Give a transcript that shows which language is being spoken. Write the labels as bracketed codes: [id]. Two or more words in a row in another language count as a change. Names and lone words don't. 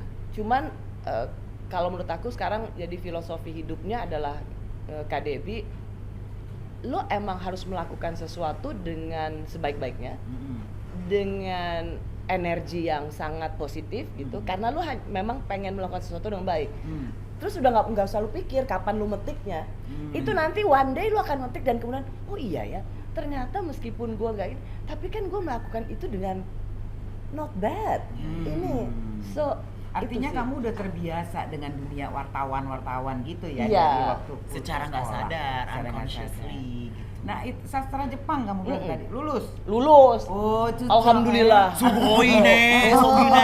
[id] Cuman kalau menurut aku sekarang jadi filosofi hidupnya adalah Kak Devi, lo emang harus melakukan sesuatu dengan sebaik-baiknya, dengan energi yang sangat positif gitu, karena lo memang pengen melakukan sesuatu dengan baik. Terus udah nggak usah lu pikir kapan lu metiknya. Itu nanti [en] one day [id] lu akan metik dan kemudian oh iya ya, ternyata meskipun gua nggak ini, tapi kan gua melakukan itu dengan [en] not bad. [id] Ini so artinya kamu udah terbiasa dengan dunia wartawan gitu ya, Iya. dari waktu Secara nggak sekolah. sadar, Secara nggak unconsciously gitu. Nah, itu sastra Jepang kamu bilang tadi lulus. Oh, cucu. Alhamdulillah. [ja] Sugoi ne.